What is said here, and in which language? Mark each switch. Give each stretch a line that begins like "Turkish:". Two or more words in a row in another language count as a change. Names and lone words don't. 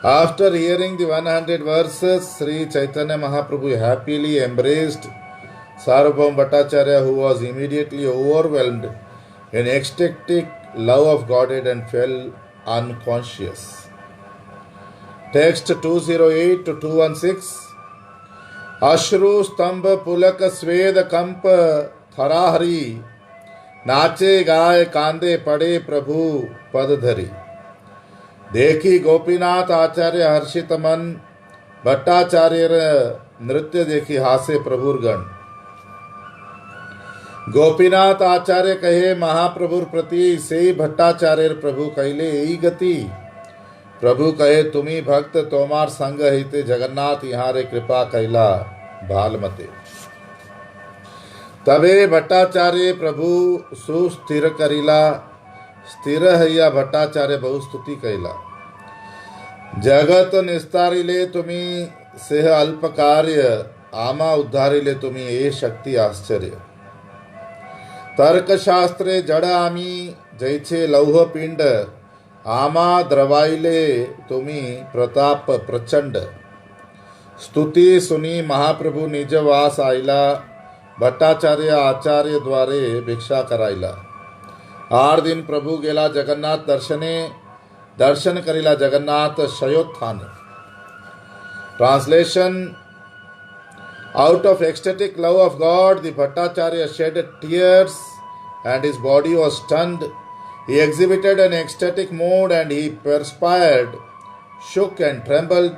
English: After hearing the 100 verses, Sri Chaitanya Mahaprabhu happily embraced Sarvabhauma Bhattacharya, who was immediately overwhelmed in ecstatic love of Godhead and fell unconscious. Text 208 to 216.
Bangla: অশ্রু স্তম্ভ পুলক স্বেদ কম্প থরহরি, নাচে গায় কান্দে পড়ে প্রভু পদ ধরি। দেখি গোপীনাথ আচার্য হর্ষিত মন, ভট্টাচার্য নৃত্য দেখি হাসে প্রভুর্গণ। গোপীনাথ আচার্য কহে মহাপ্রভুর প্রতি, সে ভট্টাচার্য প্রভু কহলে যহি গতি। প্রভু কহে তুমি ভক্ত তোমার সঙ্গ হিতে, জগন্নাথ যহাঁ রে কৃপা কৈলা ভালমতে। তবে ভট্টাচার্য প্রভু সুস্থির করিলা, স্থির হৈয়া ভট্টাচার্য বহু স্তুতি কৈলা। জগৎ নিস্তারিলে তুমি সেহ অল্প কার্য, আমা উদ্ধারিলে তুমি এ শক্তি আশ্চর্য। তর্ক শাস্ত্রে জড় আমি যৈছে লৌহ পিণ্ড, আমা দ্রবাইলে তুমি প্রতাপ প্রচণ্ড। স্তুতি শুনি মহাপ্রভু নিজ বাস আইলা, ভট্টাচার্য আচার্য দ্বারে ভিক্ষা করাইলা। 8 দিন প্রভু গেলা জগন্নাথ দর্শনে, দর্শন করিলা জগন্নাথ শয়োত্থান।
English: Translation: Out of ecstatic love of God, the Bhattacharya shed tears and his body was stunned. He exhibited an ecstatic mood and he perspired, shook and trembled.